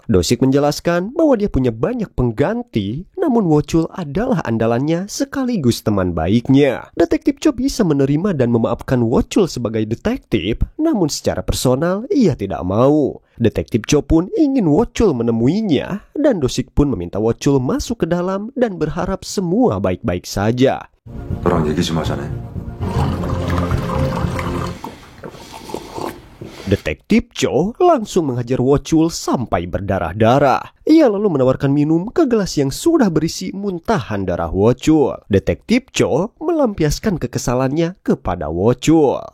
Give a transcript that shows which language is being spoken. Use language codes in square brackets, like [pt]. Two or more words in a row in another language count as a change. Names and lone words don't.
[id] Dosik menjelaskan bahwa dia punya banyak pengganti, namun Wochul adalah andalannya sekaligus teman baiknya. Detektif Cho bisa menerima dan memaafkan Wochul sebagai detektif, namun secara personal ia tidak mau. Detektif Cho pun ingin Wochul menemuinya, dan Dosik pun meminta Wochul masuk ke dalam dan berharap semua baik-baik saja. [ko] 너랑 얘기 좀 하자네. [id] Detektif Cho langsung menghajar Wochul sampai berdarah-darah. Ia lalu menawarkan minum ke gelas yang sudah berisi muntahan darah Wochul. Detektif Cho melampiaskan kekesalannya kepada Wochul.